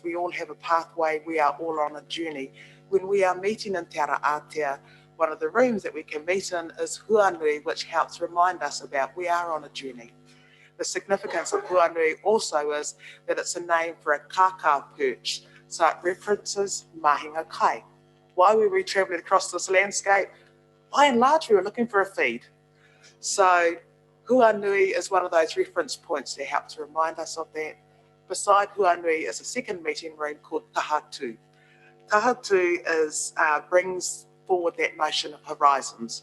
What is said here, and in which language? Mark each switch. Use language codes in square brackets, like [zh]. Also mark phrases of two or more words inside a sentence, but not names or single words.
[en] We all have a pathway. We are all on a journey. When we are meeting in Te Ara Aotea, one of the rooms that we can meet in is Huanui, which helps remind us about we are on a journey. The significance of Huanui also is that it's a name for a kaka perch, so it references [mi] mahinga kai. [en] Why were we travelling across this landscape? By and large, we were looking for a feed. So Huanui is one of those reference points that help to remind us of that. Beside Huanui is a second meeting room called Tahatu. Tahatu is, brings forward that notion of horizons.